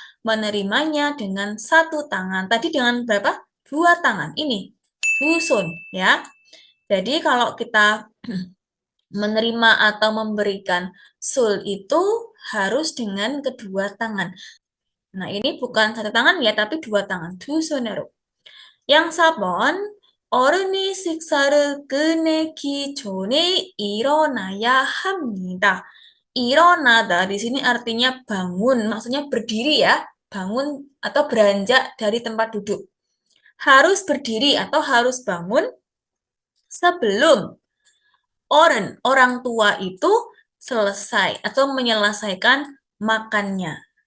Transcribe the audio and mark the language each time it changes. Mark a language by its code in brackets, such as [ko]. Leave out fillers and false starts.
[id] Menerimanya dengan satu tangan. Tadi dengan berapa? 2 tangan. Ini, 두 손, ya. Jadi kalau kita menerima atau memberikan sul itu harus dengan kedua tangan. Nah, ini bukan satu tangan ya, tapi 2 tangan. [ko] 두 손으로. Yang 4번, 어른이 식사를 끝내기 전에 일어나야 합니다. [id] 일어나다 di sini artinya bangun, maksudnya berdiri ya, bangun atau beranjak dari tempat duduk. Harus berdiri atau harus bangun sebelum orang tua itu selesai atau menyelesaikan makannya.